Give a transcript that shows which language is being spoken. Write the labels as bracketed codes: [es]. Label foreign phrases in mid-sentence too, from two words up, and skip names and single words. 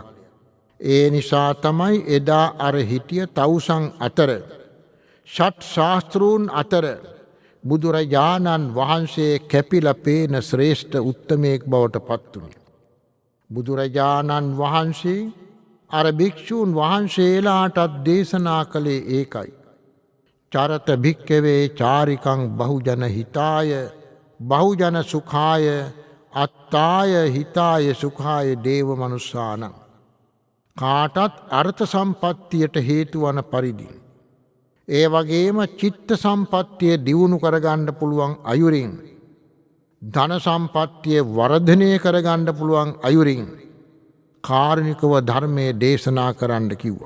[si] ඒ නිසා තමයි එදා අර හිටිය තවුසන් අතර ෂට් ශාස්ත්‍රූන් අතර බුදුරජාණන් වහන්සේ කැපිලා පේන ශ්‍රේෂ්ඨ උත්තමයෙක් බවට පත් වුණේ. බුදුරජාණන් වහන්සේ අර භික්ෂූන් වහන්සේලාටත් දේශනා කළේ ඒකයි. [pi] චරත භික්කවේ චාරිකං බහුජන හිතාය බහුජන සුඛාය අත්තාය හිතාය සුඛාය දේව මනුස්සානං. [si] කාටත් අර්ථ සම්පත්තියට හේතුවන පරිදි. ඒ වගේම චිත්ත සම්පත්තිය දියුණු කරගන්න පුළුවන් අයුරින් ධන සම්පත්තිය වර්ධනය කරගන්න පුළුවන් අයුරින් කාරුණිකව ධර්මයේ දේශනා කරන්න කිව්වා.